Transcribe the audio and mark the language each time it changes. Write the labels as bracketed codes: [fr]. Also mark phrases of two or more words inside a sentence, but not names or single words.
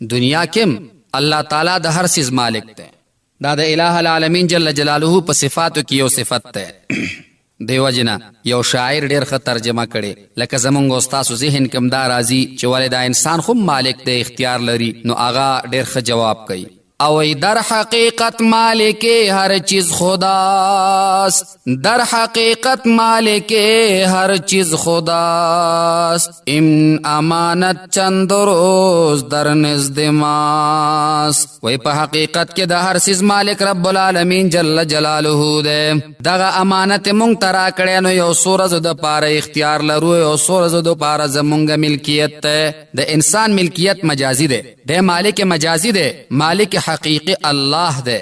[ps] دنیا کې الله تعالی د هر څیز مالک دی. دا د [ar] الہ العالمین جل جلاله [ps] په صفاتو کې یو صفت دی. دیو جنا یو شاعر ډیر ښه ترجمه کړي، لکه زمونږ استاسو ذهن کې دا راځي چې ولې دا انسان خو مالک دی، اختیار لري. نو هغه ډیر ښه جواب کوي او [fa] در حقیقت مالک هر چیز خداست، در حقیقت مالک هر چیز خداست، این امانت چند روز در نزد ماست. [ps] وی په حقیقت کې د هر چیز مالک [ar] رب العالمین جل جلاله [ps] دی. دغه امانت مونږ ته راکړی، نو یو څو ورځو دپاره اختیار لرو، یو څو ورځو دپاره زمونږ ملکیت دی. د انسان ملکیت مجازي دی، دی مالک مجازي دی، مالک حقیقی الله دی.